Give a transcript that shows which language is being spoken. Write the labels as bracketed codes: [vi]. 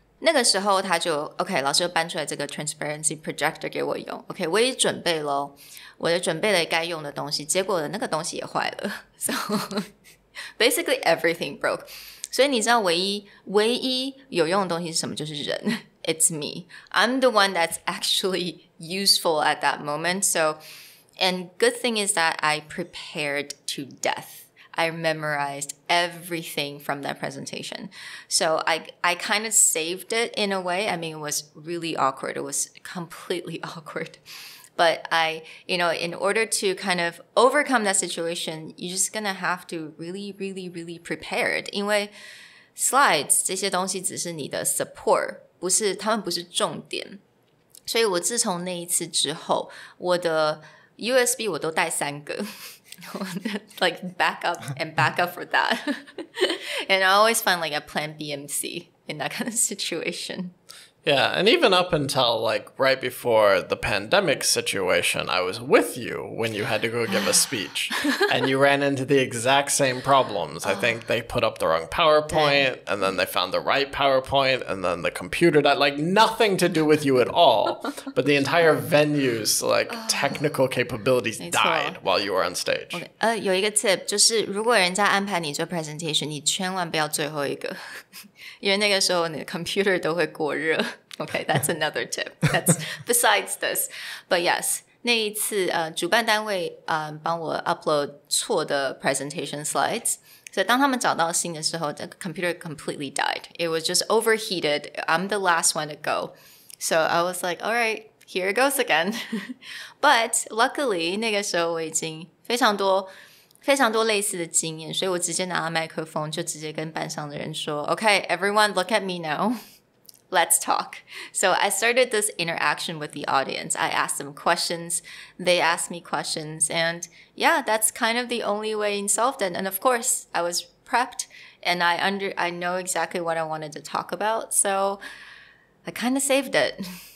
[zh] 那个时候他就 OK， 老师就搬出来这个 transparency projector 给我用， OK， 我也准备咯，我也准备了该用的东西，结果那个东西也坏了。 [en] So basically everything broke。 [zh] 所以你知道唯一有用的东西是什么？就是人。 [en] It's me. I'm the one that's actually useful at that moment. So, and good thing is that I prepared to death.I memorized everything from that presentation. So I kind of saved it in a way. I mean, it was really awkward. It was completely awkward. But in order to kind of overcome that situation, you're just gonna have to really, really, really prepare it. [zh] 因为 slides 这些东西只是你的 support， 他们不是重点。所以我自从那一次之后，我的 USB 我都带3个。 [en] like back up for that. And I always find like a plan B and C in that kind of situation. Yeah, and even up until like right before the pandemic situation, I was with you when you had to go give a speech and you ran into the exact same problems. I think they put up the wrong PowerPoint and then they found the right PowerPoint and then the computer that like nothing to do with you at all. But the entire venue's like technical capabilities died while you were on stage. Okay. [zh] 有一个 tip 就是如果人家安排你做 presentation, 你千万不要最后一个。因为那个时候你的 computer 都会过热。 [en] Okay, that's another tip. That's besides this. But yes, [zh] 那一次主办单位帮我 upload 错的 presentation slides. 所以当他们找到新的时候 [en] the computer completely died. It was just overheated. I'm the last one to go. So I was like, all right, here it goes again. But luckily, [zh] 那个时候我已经非常多类似的经验，所以我直接拿到麦克风就直接跟班上的人说 [en] Okay, everyone look at me now. Let's talk. So I started this interaction with the audience. I asked them questions. They asked me questions. And yeah, that's kind of the only way I solved it. And of course, I was prepped and I know exactly what I wanted to talk about. So I kind of saved it.